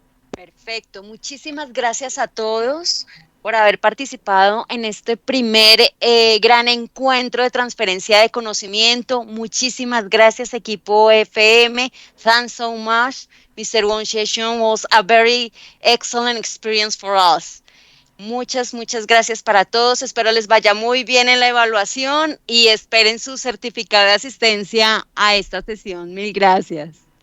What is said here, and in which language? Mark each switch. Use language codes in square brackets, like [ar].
[es] Perfecto, muchísimas gracias a todos por haber participado en este primer gran encuentro de transferencia de conocimiento. Muchísimas gracias, equipo FM. [en] Thanks so much. Mr. Wong session was a very excellent experience for us. [es] Muchas gracias para todos. Espero les vaya muy bien en la evaluación y esperen su certificado de asistencia a esta sesión. Mil gracias.